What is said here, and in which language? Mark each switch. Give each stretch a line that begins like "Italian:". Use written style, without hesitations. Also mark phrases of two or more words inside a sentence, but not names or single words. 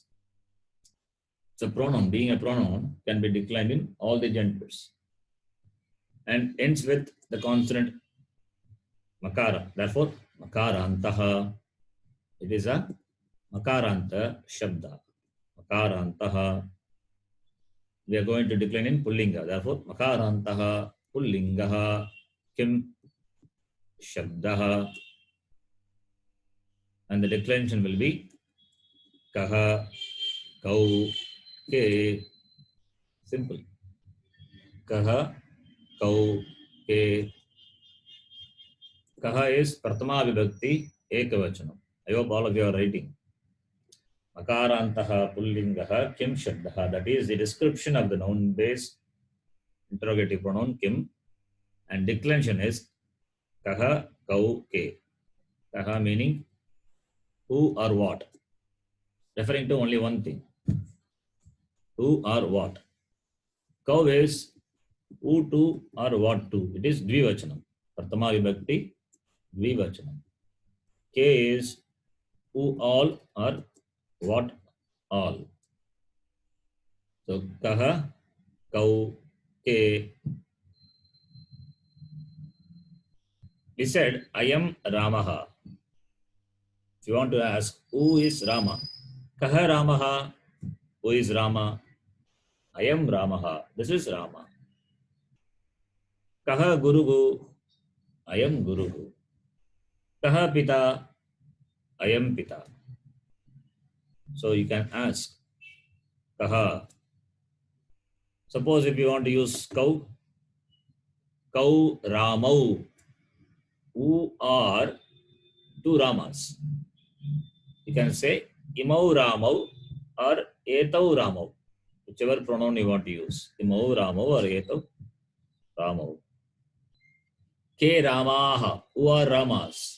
English: So pronoun, being a pronoun, can be declined in all the genders and ends with the consonant makara. Therefore, makarantaha. It is a
Sanskrit: मकारान्त शब्द. मकारान्तः.
English: We are going to decline in pullinga. Therefore,
Sanskrit: मकारान्तः पुल्लिङ्गः किम् शब्दः.
English: And the declension will be
Sanskrit: कः, कौ, के. Simple. कः, कौ, के. Kaha is प्रथमा विभक्ति एकवचनम्.
English: I hope all of you are writing.
Sanskrit: मकारान्तः पुल्लिङ्गः किम् शब्दः.
English: That is the description of the noun based interrogative pronoun kim. And declension is
Sanskrit: कः, कौ, के.
English: Kaha meaning who or what. Referring to only one thing. Who or what. Kau is who to or what to. It is dvivachanam.
Sanskrit: प्रथमा विभक्ति द्विवचनम्.
English: K is who all or what all.
Sanskrit: So कः, कौ, के.
English: We said I am Ramaha. If you want to ask who is Rama,
Sanskrit: कः रामः,
English: who is Rama? I am Ramaha. This is Rama.
Sanskrit: कः गुरुः,
English: I am Guruhu.
Sanskrit: कः पिता,
English: I am Pita. So you can ask kaha. Suppose if you want to use kau,
Sanskrit: कौ रामौ.
English: Who are two Ramas? You can say
Sanskrit: इमौ रामौ
English: or
Sanskrit: एतौ रामौ.
English: Whichever pronoun you want to use.
Sanskrit: इमौ रामौ or एतौ रामौ. के रामाः,
English: who are Ramas.